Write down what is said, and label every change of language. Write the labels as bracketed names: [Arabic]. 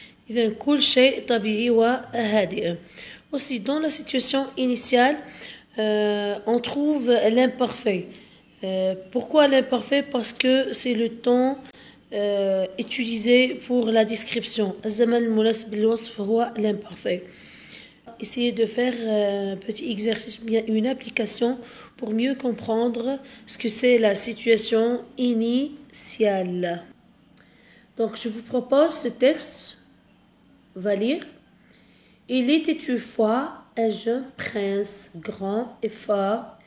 [Arabic] إذن كل شيء طبيعي وهادئ. [French] Aussi, dans la situation initiale, on trouve l'imparfait. Pourquoi l'imparfait? Parce que c'est le temps utilisé pour la description. [Arabic] الزمن المناسب للوصف هو l'imparfait. [French] Essayez de faire un petit exercice, bien une application pour mieux comprendre ce que c'est la situation initiale. Donc, je vous propose ce texte. On va lire. Il était une fois un jeune prince grand et fort.